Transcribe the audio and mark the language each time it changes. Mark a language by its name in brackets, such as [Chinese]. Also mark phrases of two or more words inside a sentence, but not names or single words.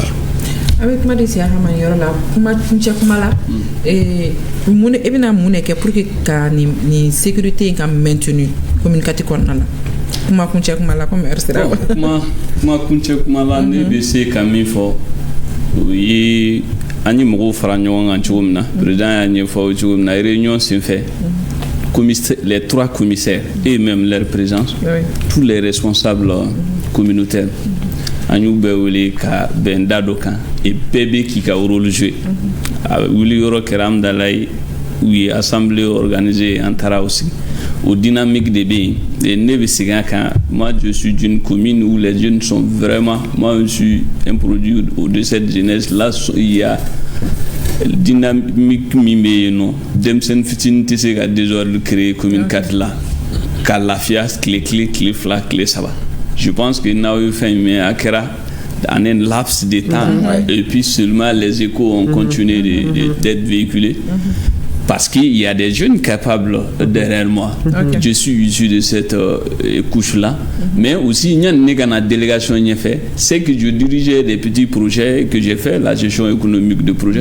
[Bambara] A bɛ kuma de se a ka ma yɔrɔ la kuma kuncɛ kuma la mun e bɛna mun de kɛ [French] pour que [Bambara] ka nin [French] sécurité in ka maintenu communiqué [Bambara] kɔnɔna la kuma kuncɛ kuma la [French] comme heure sera. [Bambara] Kuma kuncɛ kuma la ne bɛ se ka min fɔ o ye an ye mɔgɔw fara ɲɔgɔn kan cogo min na président y'a ɲɛfɔ cogo min na réunion sen fɛ [French] les 3 commissaires et même leur présence tous les responsables communautaires [Bambara] an y'u bɛɛ wele ka bɛn da dɔ kan et bɛɛ bɛ k'i ka [French] rôle jouer [Bambara] a wuli yɔrɔ kɛra amdalayi u ye [French] assemblée organisée [Bambara] an [French] taara aussi au dynamique [Bambara] de bɛ yen ne bɛ segin a kan [French] moi je suis d'une commune où les jeunes sont vraiment moi je suis un produit de cette jeunesse là il y a dynamique [Bambara] min bɛ yen nɔ denmisɛnnin fitinin tɛ se ka [French] désordre créer commune 4 [Bambara] la ka lafiya tile 2 tile 3 [French] je pense que [Bambara] n'aw ye fɛn min a kɛra [French] en un laps de temps et puis seulement les échos ont continué d'être véhiculés parce qu'il y a des jeunes capables derrière moi. Je suis issu de cette couche-là. Mais aussi, il y a une délégation qui fait. C'est que je dirigeais des petits projets que j'ai fait, la gestion économique de projets.